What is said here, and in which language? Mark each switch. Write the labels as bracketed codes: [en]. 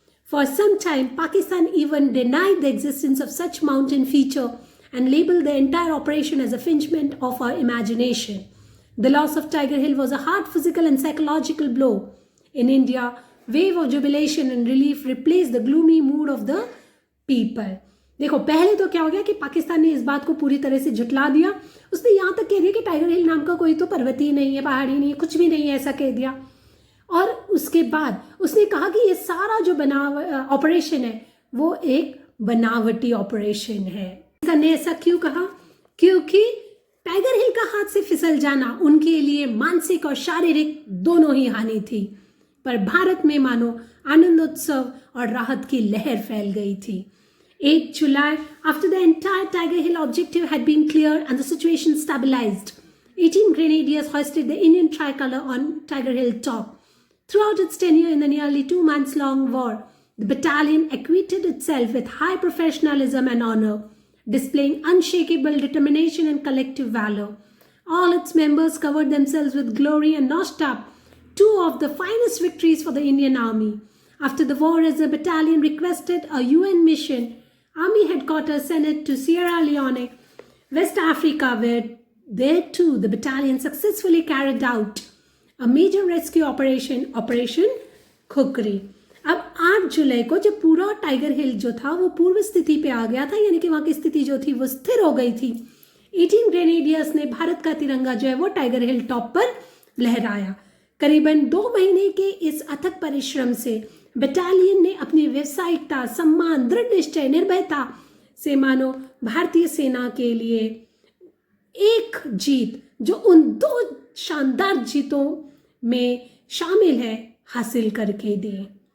[en] For some time, Pakistan even denied the existence of such mountain feature and labeled the entire operation as a infringement of our imagination. The loss of Tiger Hill was a hard physical and psychological blow. In India, wave of jubilation and relief replaced the gloomy mood of the people. [hi] देखो, पहले तो क्या हो गया कि पाकिस्तान ने इस बात को पूरी तरह से झुठला दिया। उसने यहाँ तक कह दिया कि टाइगर हिल नाम का कोई तो पर्वत ही नहीं है, पहाड़ी नहीं है, कुछ भी नहीं है, ऐसा कह दिया। और उसके बाद उसने कहा कि ये सारा जो ऑपरेशन है वो एक बनावटी ऑपरेशन है। ने ऐसा क्यों कहा? क्योंकि टाइगर हिल का हाथ से फिसल जाना उनके लिए मानसिक और शारीरिक दोनों ही हानि थी, पर भारत में मानो आनंदोत्सव और राहत की लहर फैल गई थी। [en] 8 July, after the entire Tiger Hill objective had been cleared and the situation stabilized, 18 grenadiers hoisted the Indian tricolor on Tiger Hill top. Throughout its tenure in the nearly 2 months long war, the battalion acquitted itself with high professionalism and honor, displaying unshakable determination and collective valor. All its members covered themselves with glory and notched up 2 of the finest victories for the Indian Army. After the war, as the battalion requested a UN mission, Army headquarters sent it to Sierra Leone, West Africa, where there too the battalion successfully carried out a major rescue operation, Operation Khukri. [hi] अब 8 जुलाई को जब पूरा tiger हिल जो था वो पूर्व स्थिति पे आ गया था, यानी कि वहाँ की स्थिति जो थी वो स्थिर हो गई थी, 18 ग्रेनेडियर्स ने भारत का तिरंगा जो है वो टाइगर हिल टॉप पर लहराया। करीबन 2 महीने के इस अथक परिश्रम से बटालियन ने अपनी व्यावसायिकता, सम्मान, दृढ़ निश्चय, निर्भयता से मानो भारतीय सेना के लिए एक जीत जो उन 2 शानदार जीतों में शामिल है हासिल करके दी।